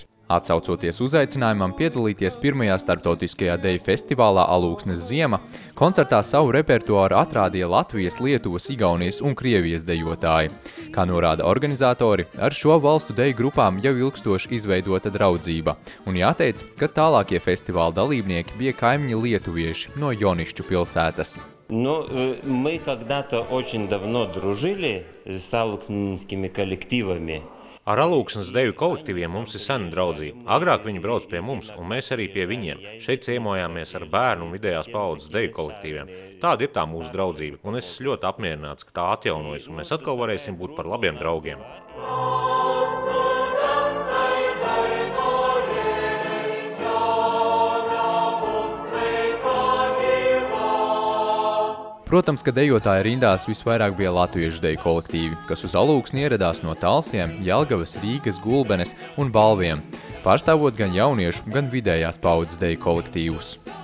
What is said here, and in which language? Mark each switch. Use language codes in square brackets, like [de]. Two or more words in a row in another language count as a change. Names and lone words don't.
[lv] Atsaucoties uzaicinājumam piedalīties pirmajā starptautiskajā deju festivālā Alūksnes ziema, koncertā savu repertuāru atrādīja Latvijas, Lietuvas, Igaunijas un Krievijas dejotāji. Kā norāda organizatori, ar šo valstu deju grupām jau ilgstoši izveidota draudzība, un jāteic, ka tālākie festivāla dalībnieki bija kaimiņi lietuvieši no Jonišķu pilsētas. [ru] Мы когда-то очень давно дружили с алūksneskими коллективами. [lv] Ar Alūksnes deju kolektīviem mums ir sena draudzība. Agrāk viņi brauc pie mums, un mēs arī pie viņiem. Šeit ciemojāmies ar bērnu un vidējās paaudzes deju kolektīviem. Tāda ir tā mūsu draudzība, un es ļoti apmierināts, ka tā atjaunojas, un mēs atkal varēsim būt par labiem draugiem. Protams, ka dejotāju rindās visvairāk bija latviešu deju kolektīvi, kas uz Alūksni ieradās no Talsiem, Jelgavas, Rīgas, Gulbenes un Balviem, pārstāvot gan jauniešu, gan vidējās paaudzes deju kolektīvus.